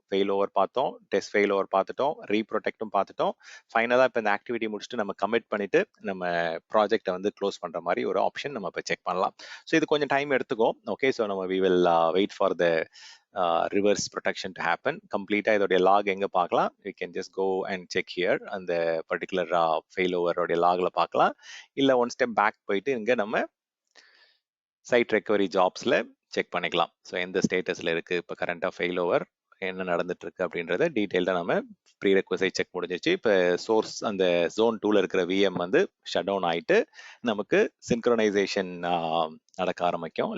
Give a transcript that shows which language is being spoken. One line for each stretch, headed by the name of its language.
Tamil: Fail over பார்த்தோம், test fail over பார்த்துட்டோம், ரீப்ரொடெக்டும் பார்த்துட்டோம். ஃபைனலாக இப்போ இந்த ஆக்டிவிட்டி முடிச்சுட்டு நம்ம கமிட் பண்ணிட்டு நம்ம ப்ராஜெக்டை வந்து க்ளோஸ் பண்ணுற மாதிரி ஒரு ஆப்ஷன் நம்ம இப்போ செக் பண்ணலாம்.
English: so
Tamil: இது கொஞ்சம் டைம் எடுத்துக்கும்.
English: Okay, so நம்ம we will wait for the reverse protection to happen.
Tamil: கம்ப்ளீட்டாக இதோடைய லாக் எங்கே பார்க்கலாம்,
English: we can just go and check here.
Tamil: அந்த பர்டிகுலர் ஃபெயிலோவர் உடைய லாகில் பார்க்கலாம். இல்லை ஒன் ஸ்டெப் பேக் போயிட்டு இங்கே நம்ம சைட் ரெக்கவரி ஜாப்ஸில் செக் பண்ணிக்கலாம். ஸோ எந்த ஸ்டேட்டஸில் இருக்குது, இப்போ கரண்ட்டாக ஃபெயிலோவர் என்ன நடந்துட்டு இருக்கு அப்படின்றத டீட்டெயில்டாக நம்ம ப்ரீ ரெக்வசைட் செக் முடிஞ்சிச்சு. இப்போ சோர்ஸ் அந்த ஜோன் 2ல இருக்கிற விஎம் வந்து ஷட் டவுன் ஆகிட்டு நமக்கு சின்க்ரோனைசேஷன் நடக்க ஆரம்பிக்கும்.